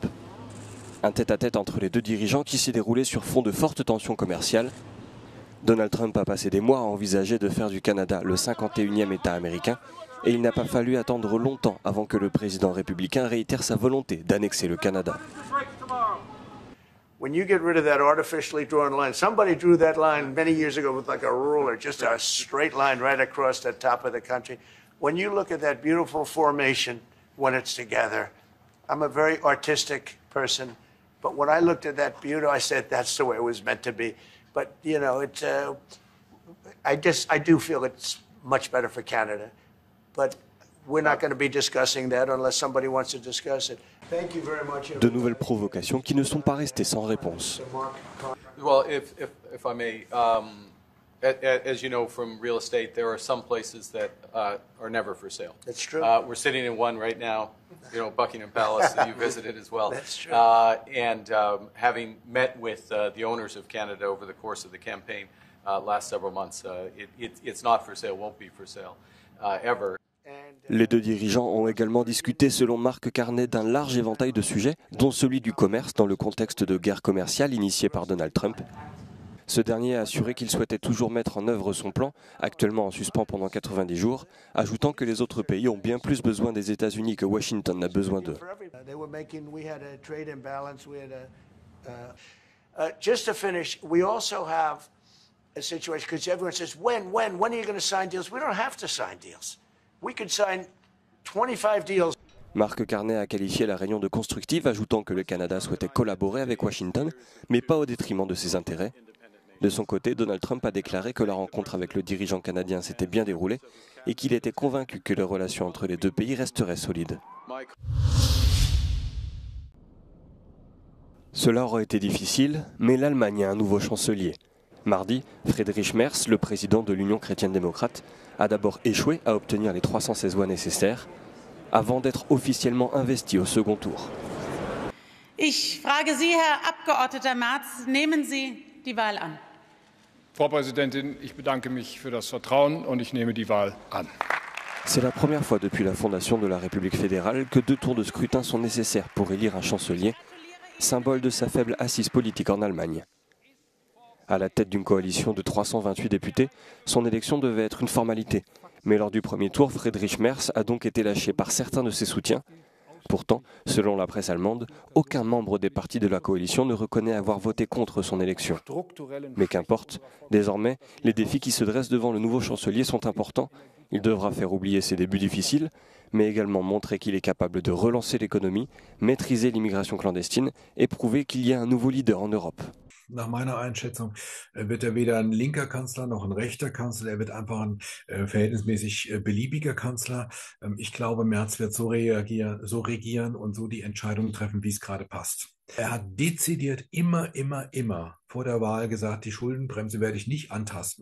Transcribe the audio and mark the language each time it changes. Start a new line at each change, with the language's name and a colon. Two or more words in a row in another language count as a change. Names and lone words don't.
French: Un tête-à-tête entre les deux dirigeants qui s'est déroulé sur fond de fortes tensions commerciales. Donald Trump a passé des mois à envisager de faire du Canada le 51e État américain, et il n'a pas fallu attendre longtemps avant que le président républicain réitère sa volonté d'annexer le Canada.
English: When you get rid of that artificially drawn line, somebody drew that line many years ago with like a ruler, just a straight line right across the top of the country. When you look at that beautiful formation when it's together, I'm a very artistic person, but when I looked at that beauty, I said that's the way it was meant to be. But you know, I do feel it's much better for Canada, but we're not going to be discussing that unless somebody wants to discuss it. Thank you very much.
French: De nouvelles provocations qui ne sont pas restées sans réponse.
English: Well, if I may, as you know from real estate, there are some places that are never for sale. That's true. We're sitting in one right now, you know, Buckingham Palace that you visited as well. That's true. And having met with the owners of Canada over the course of the campaign last several months, it's not for sale, won't be for sale ever.
French: Les deux dirigeants ont également discuté, selon Mark Carney, d'un large éventail de sujets, dont celui du commerce dans le contexte de guerre commerciale initiée par Donald Trump. Ce dernier a assuré qu'il souhaitait toujours mettre en œuvre son plan, actuellement en suspens pendant 90 jours, ajoutant que les autres pays ont bien plus besoin des États-Unis que Washington n'a besoin d'eux. Just to finish, we also have a situation, because everyone says, when are you going to sign deals? We don't have to sign deals. We could sign 25 deals. Mark Carney a qualifié la réunion de constructive, ajoutant que le Canada souhaitait collaborer avec Washington, mais pas au détriment de ses intérêts. De son côté, Donald Trump a déclaré que la rencontre avec le dirigeant canadien s'était bien déroulée et qu'il était convaincu que les relations entre les deux pays resteraient solides. Cela aurait été difficile, mais l'Allemagne a un nouveau chancelier. Mardi, Friedrich Merz, le président de l'Union chrétienne-démocrate, a d'abord échoué à obtenir les 316 voix nécessaires avant d'être officiellement investi au second tour.
German: Ich frage Sie, Herr Abgeordneter Merz, nehmen Sie die Wahl an? Frau Präsidentin, ich bedanke mich für das Vertrauen und ich nehme die Wahl an.
French: C'est la première fois depuis la fondation de la République fédérale que 2 tours de scrutin sont nécessaires pour élire un chancelier, symbole de sa faible assise politique en Allemagne. À la tête d'une coalition de 328 députés, son élection devait être une formalité. Mais lors du premier tour, Friedrich Merz a donc été lâché par certains de ses soutiens. Pourtant, selon la presse allemande, aucun membre des partis de la coalition ne reconnaît avoir voté contre son élection. Mais qu'importe, désormais, les défis qui se dressent devant le nouveau chancelier sont importants Il devra faire oublier ses débuts difficiles, mais également montrer qu'il est capable de relancer l'économie, maîtriser l'immigration clandestine et prouver qu'il y a un nouveau leader en Europe.
German: Nach meiner Einschätzung wird er weder ein linker Kanzler noch ein rechter Kanzler. Er wird einfach ein verhältnismäßig beliebiger Kanzler. Ich glaube, Merz wird so regieren und so die Entscheidung treffen, wie es gerade passt. Er hat dezidiert immer vor der Wahl gesagt, die Schuldenbremse werde ich nicht antasten.